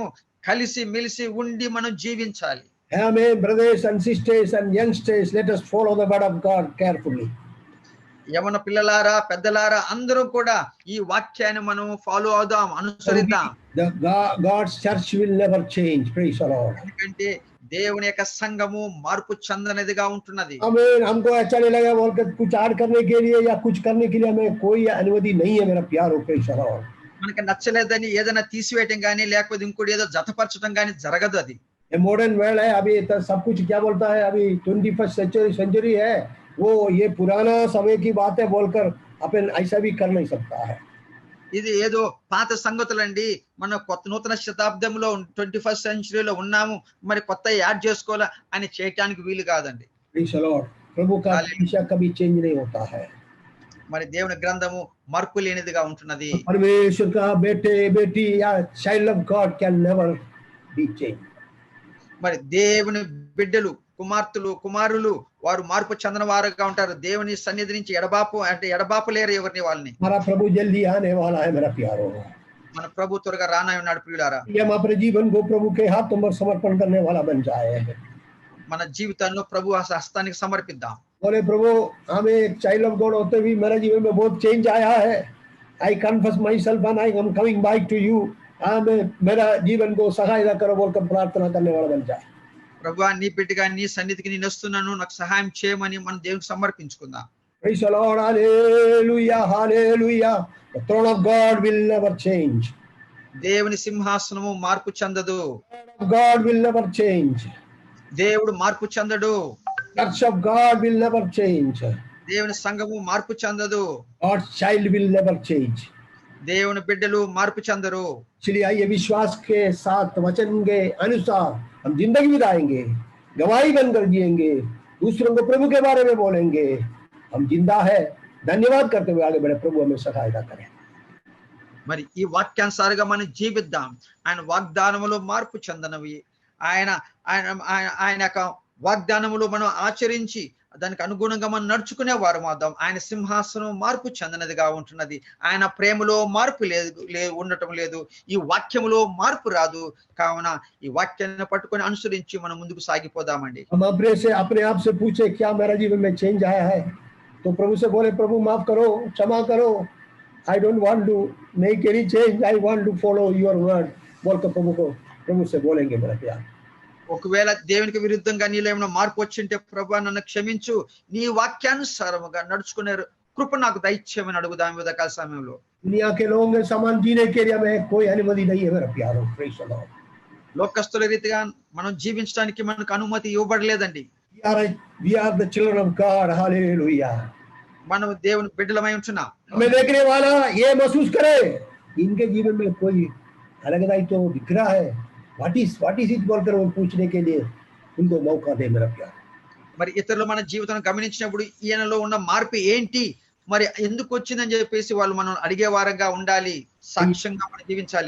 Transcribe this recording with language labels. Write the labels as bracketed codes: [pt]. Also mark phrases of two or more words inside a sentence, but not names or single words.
[te] కలిసి మెలిసి ఉండి మనం జీవించాలి. [en] Amen. Brothers and sisters and youngsters, let us follow the word of God carefully. [te] యవన పిల్లలారా, పెద్దలారా అందరూ కూడా ఈ వాక్యాన్ని మనం ఫాలో అవుదాం, అనుసరిద్దాం. [en] God's church will never change. Praise the Lord. [te] ఎందుకంటే దేవుని యొక్క సంఘము మార్పు చెందనిదిగా ఉంటున్నది. [hi] आमीन. हमको अच्छा नहीं लगा बोलकर कुछ ऐड करने के लिए या कुछ करने के लिए हमें कोई अनुमति नहीं है मेरा प्यारो. [en] Praise the Lord. [te] మనకి నచ్చలేదని ఏదైనా తీసివేయటం కానీ, లేకపోతే ఇంకోటి ఏదో జతపరచడం కానీ జరగదు. అది [hi] ये [en] modern world [hi] है, अभी तो सब कुछ क्या बोलता है, अभी [en] 21st century [hi] है, वो ये पुराना समय की बात है बोलकर अपन ऐसा भी कर नहीं सकता है। [te] ఇది ఏదో పాత సంగతులండి, మన కొత్త నూతన శతాబ్దంలో 21st సెంచరీలో ఉన్నాము, మరి కొత్త యాడ్ చేసుకోవాలా అని చేయటానికి వీలు కాదండి. [en] Praise the Lord. [hi] प्रभु का कलीसिया कभी चेंज नहीं होता है। [te] మరి దేవుని గ్రంథము మార్పు లేనిదిగా ఉంటున్నది. [hi] परमेश्वर का बेटे बेटी या [en] child of God can never be change. [te] మరి దేవుని బిడ్డలు, కుమార్తెలు, కుమారులు వారు మార్పు చెందిన వారుగా ఉంటారు. దేవుని సన్నిధి నుంచి ఎడబాపు లేరు ఎవరిని వాళ్ళని. [hi] हमारा प्रभु जल्दी आने वाला है मेरा प्यारो। [te] మన ప్రభు త్వరగా రానై ఉన్నాడు ప్రియులారా. [hi] ये हम अपने जीवन को प्रभु के हाथों में समर्पण करने वाला बन जाए। [te] మన జీవితాల్లో ప్రభు హస్తానికి సమర్పిద్దాం. [hi] बोले प्रभु हमें एक [en] child of God [hi] होते हुए मेरे जीवन में बहुत चेंज आया है। [en] I confess myself and I am coming back to you. [hi] हमें मेरा जीवन को सहायता करो बोलकर प्रार्थना करने वाला बन जाए। [te] ప్రభువా నీ బిడ్డగా నీ సన్నిధికి నేను వస్తున్నాను, నాకు సహాయం చేయమని మనం దేవునికి సమర్పించుకుందాం. [en] Praise the Lord. Hallelujah. Hallelujah. The throne of God will never change. [te] దేవుని సింహాసనము మార్పు చెందదు. [en] God will never change. [te] దేవుడు మార్పు చెందడు. [en] Church of God will never change. [te] దేవుని సంఘము మార్పు చెందదు. [en] God's child will never change. [te] దేవుని బిడ్డలు మార్పు చెందరు. [hi] इसलिए आइए विश्वास के साथ वचन के अनुसार हम जिंदगी बिताएंगे, गवाही बनकर जिएंगे, दूसरों को प्रभु के बारे में बोलेंगे। हम जिंदा है, धन्यवाद करते हुए आगे बढ़े। प्रभु हमें सहायता करें। [te] మరి ఈ వాక్యానుసారంగా మనం జీవిద్దాం. ఆయన వాగ్దానములో మార్పు చెందనవి, ఆయన ఆయన ఆయన యొక్క వాగ్దానములు మనం ఆచరించి దానికి అనుగుణంగా మనం నడుచుకునే వారు మాత్రం ఆయన సింహాసనం మార్పు చెందినదిగా ఉంటున్నది. ఆయన ప్రేమలో మార్పు ఉండటం లేదు. ఈ వాక్యములో మార్పు రాదు. కావున ఈ వాక్యాన్ని పట్టుకొని అనుసరించి మనం ముందుకు సాగిపోదామండి. [hi] हम अपने आप से पूछे क्या मेरा जीवन में चेंज आया है, तो प्रभु से बोले प्रभु माफ करो, क्षमा करो, [en] I don't want to make any change, I want to follow your word [hi] बोलकर प्रभु से बोलेंगे मेरा प्यार। [te] ఒకవేళ దేవునికి విరుద్ధంగా నీలో ఏమైనా మార్పు వచ్చింటే ప్రభువా నన్ను క్షమించు, నీ వాక్యానుసారముగా నడుచుకునే కృప నాకు దయచేయమని అడుగుదాం ఈ ఉదయకాల సమయంలో. [hi] दुनिया के लोगों के समान जीने के लिए हमें कोई अनुमति नहीं है मेरा प्यारो। [en] Praise the Lord. [te] లోకస్తుల రీతిగా మనం జీవించడానికి మనకు అనుమతి ఇవ్వబడలేదండి. [en] We are the children of God. Hallelujah. [te] మనం దేవుని బిడ్డలమై ఉంటున్నాం. [hi] हमें देखने वाला ये महसूस करे इनके जीवन में कोई अलग तो दिख रहा है, [en] what is it [hi] बोलकर वो पूछने के लिए उनको मौका दे मेरा प्यार। [te] మరి ఇతరులు మన జీవితాన్ని గమనించినప్పుడు ఈయనలో ఉన్న మార్పు ఏంటి, మరి ఎందుకు వచ్చిందని చెప్పేసి వాళ్ళు మనం అడిగే వారంగా ఉండాలి, సాక్ష్యంగా మనం జీవించాలి.